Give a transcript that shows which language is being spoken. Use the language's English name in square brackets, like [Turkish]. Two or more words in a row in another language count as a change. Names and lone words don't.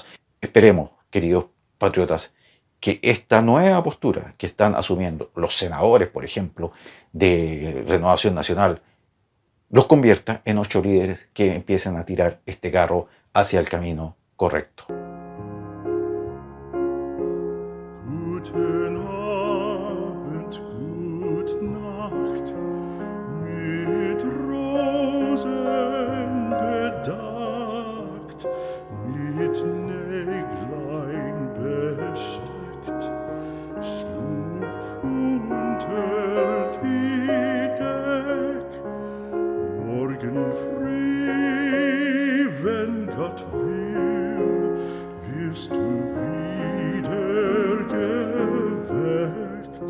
[Spanish] Esperemos, queridos patriotas, que esta nueva postura que están asumiendo los senadores, por ejemplo, de Renovación Nacional, los convierta en 8 líderes que empiecen a tirar este carro hacia el camino correcto. [German] Guten Abend, gut Nacht, mit Rosen bedeckt, mit Näglein besteckt, schlupf unter die Deck, morgen früh, wenn Gott will, wirst du wieder geweckt.